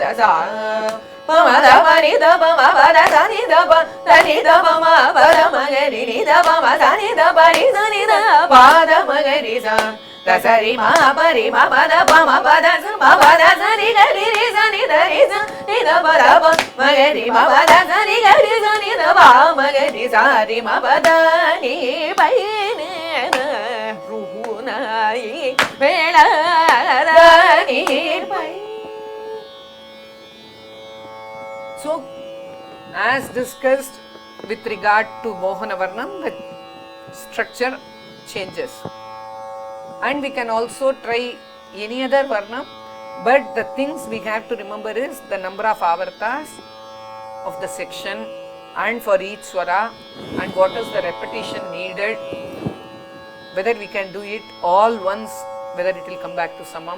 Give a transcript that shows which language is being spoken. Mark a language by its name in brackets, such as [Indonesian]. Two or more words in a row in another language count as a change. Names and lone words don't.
[English] da sa pa ma da pa ni da pa ma pa da sa ni da pa da ni da pa ma pa da ma ga ri ni da pa ma sa ni da pa ri sa ni da pa da ma ga ri sa da sa ri ma pa da pa ma pa da sa ma pa da sa ni ga ri sa ni da ni da pa da pa ma ga ri ma pa da sa ni ga ri sa ni da pa ma ga ri sa ri ma pa da ni pa ni na ru na i vela da ni pa. So, as discussed with regard to Mohana Varnam, the structure changes. And we can also try any other Varnam, but the things we have to remember is the number of avartas of the section and for each swara and what is the repetition needed, whether we can do it all once, whether it will come back to samam.